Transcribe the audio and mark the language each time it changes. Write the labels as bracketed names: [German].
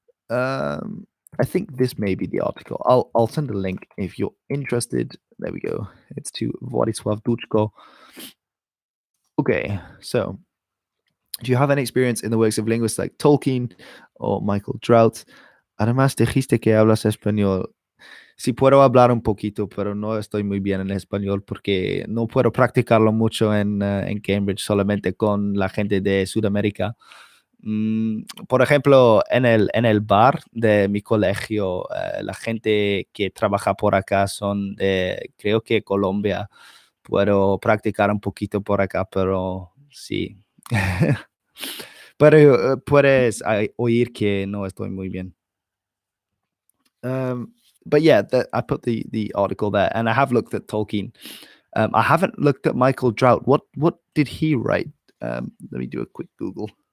[English] I think this may be the article. I'll send a link if you're interested. There we go. It's to Władysław Duczko. Okay, so do you have any experience in the works of linguists like Tolkien or Michael Trout? [Spanish] Además dijiste que hablas español. Sí puedo hablar un poquito, pero no estoy muy bien en español porque no puedo practicarlo mucho en Cambridge, solamente con la gente de Sudamérica. Por ejemplo, en el bar de mi colegio, la gente que trabaja por acá son de, creo que Colombia. Puedo practicar un poquito por acá, pero sí. Pero puedes oír que no estoy muy bien. [English] Um, but yeah, I put the article there, and I have looked at Tolkien. I haven't looked at Michael Drought. What did he write? Let me do a quick Google.